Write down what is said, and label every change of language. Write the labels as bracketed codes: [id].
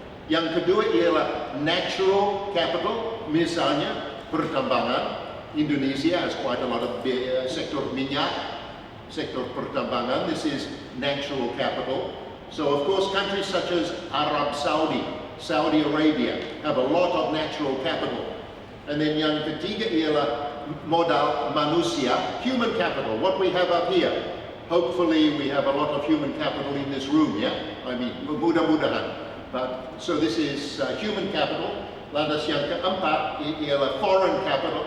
[id] Yang kedua ialah natural capital, misalnya pertambangan. [en] Indonesia has quite a lot of [id] sektor minyak, sektor pertambangan. [en] This is natural capital. So of course countries such as Arab Saudi, Saudi Arabia have a lot of natural capital. And then [id] yang ketiga ialah modal manusia, [en] human capital, what we have up here. Hopefully we have a lot of human capital in this room, yeah? I mean, mudah-mudahan. But, so this is human capital. [id] Lantas yang keempat ialah foreign capital.